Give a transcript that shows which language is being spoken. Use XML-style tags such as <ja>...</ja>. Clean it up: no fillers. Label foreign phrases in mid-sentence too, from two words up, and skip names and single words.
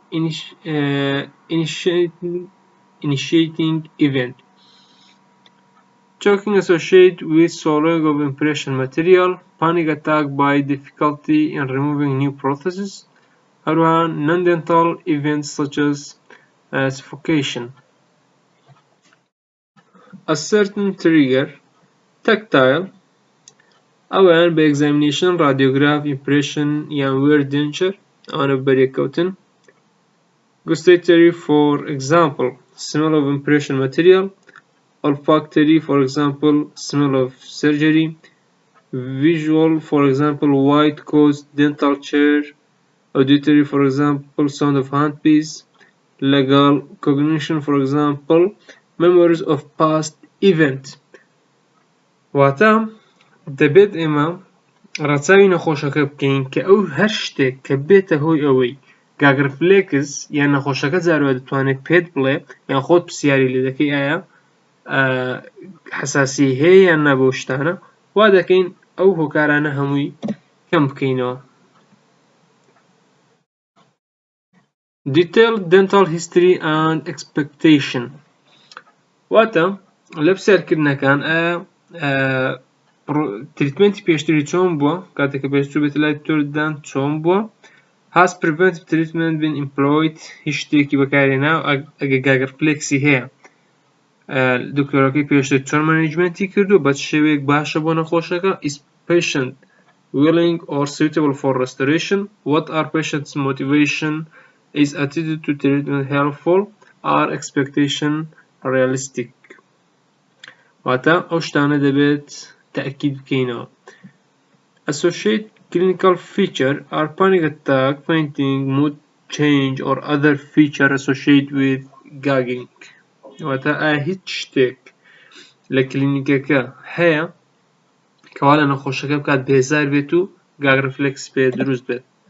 <en>initiating event choking associated with swallowing of impression material panic attack by difficulty in removing new prosthesis هەروەها non-dental events such as suffocation a certain trigger tactile</en> <ckb>ئەوەیان بە</ckb> <en>examination radiograph impression یان wear denture</en> <ckb>ئەوانە بەریەکەوتن</ckb> <en>gustatory for example smell of impression material olfactory for example smell of surgery visual for example white coat dental chair auditory for example sound of handpiece legal cognition for example memories of past event</en> <ckb>واتە دەبێت ئێمە ڕەچاوی نەخۆشەکە بکەین کە ئەو هەر شتێک کە بێتە هۆی ئەوەی گاگرفلێکس یان نەخۆشەکە جارەوە دەتوانێت پێت بڵێ یان خۆت پرسیاری لێ دەکەی ئایا حساسی هەیە یان نا بەو شتانە وا دەکەین ئەو هۆکارانە هەمووی کەم بکەینەوە</ckb> <en>detailed dental history and expectation</en> <ckb>واتە لە پرسیارکردنەکان ئایا تریتمنتی پێشتری چۆن بووە کاتێککە پێشتر بێت لای دکتۆردان چۆن بووە</ckb> <en>has preventive treatment been employed</en> <ckb>هیچ شتێکی بەکارهێنا ئەگە گاگرفلێکسی هەیە دکتۆرەکەی پێشتر چۆن مانیجمنتی کردو بە شێوەیەک باشە بۆ نەخۆشەکە</ckb> <en>is patient willing or suitable for restoration what are patient's motivation is attitude to treatment helpful are expectation realistic</en> <ckb>واتە ئەو شتانە دەبێت تأکید بکەینەوە</ckb> <en>associate clinical feature are panic attack fainting mood change or other feature associated with gagging</en> <ckb>واتە ئایا هیچ شتێک لە کلینیکەکە هەیە کەوا لە نەخۆشەکە بکات بێزار بێت و گاگرفلێکس پێ دروست بێت</ckb>